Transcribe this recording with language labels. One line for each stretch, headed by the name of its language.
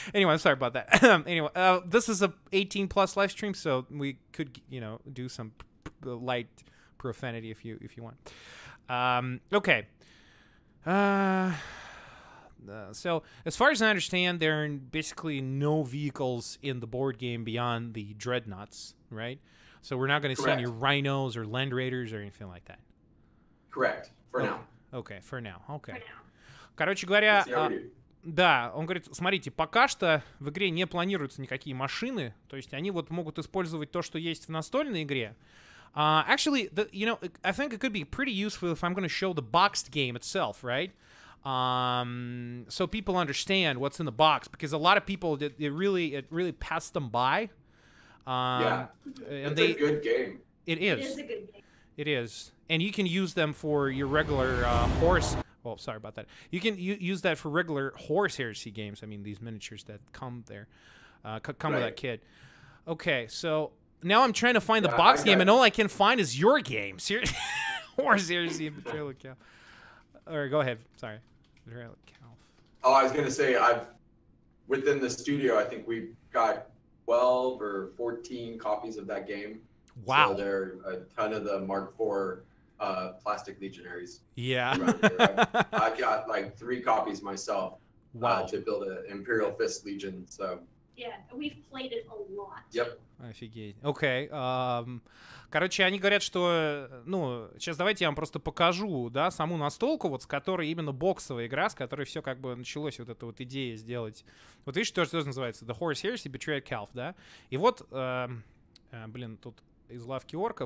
English: Anyway, I'm sorry about that. Anyway, this is a 18+ live stream, so we could, you know, do some light profanity if you want. Okay. So, as far as I understand, there are basically no vehicles in the board game beyond the dreadnoughts, right? So we're not going to see any rhinos or land raiders or anything like that. Correct. For now. Okay, for now. Okay.
Russian: Короче говоря, да, он говорит, смотрите, пока что в игре не планируются никакие машины, то есть они вот могут использовать то, что есть в настольной игре.
English: Actually, you know, I think it could be pretty useful if I'm going to show the boxed game itself, right? So people understand what's in the box, because a lot of people, it really passed them by. Yeah, it's a good game. It is. It is a good game. It is. And you can use them for your regular Horus... Well, sorry about that. You can use that for regular Horus Heresy games. I mean, these miniatures that come there. Come with that kit. Okay, so now I'm trying to find the box game, and all I can find is your game. Horus Heresy and Betrayal at Calth. All right, go ahead. Sorry. Betrayal at Calth. Oh, I was going to say, within the studio, I think we've got 12 or 14 copies of that game. Wow. So there are a ton of the Mark IV plastic legionaries. Yeah. I've got like 3 copies myself. Wow. To build an Imperial Fist Legion. So. Yeah, we've played it a lot. Yep.
Russian: Офигеть. Окей. Короче, они говорят, что... Ну, сейчас давайте я вам просто покажу, да, саму настолку, вот с которой именно боксовая игра, с которой все как бы началось, вот эта вот идея сделать. Вот видишь, что называется? The Horus Heresy, Betrayal, Calth, да? И вот, блин, тут из лавки орка.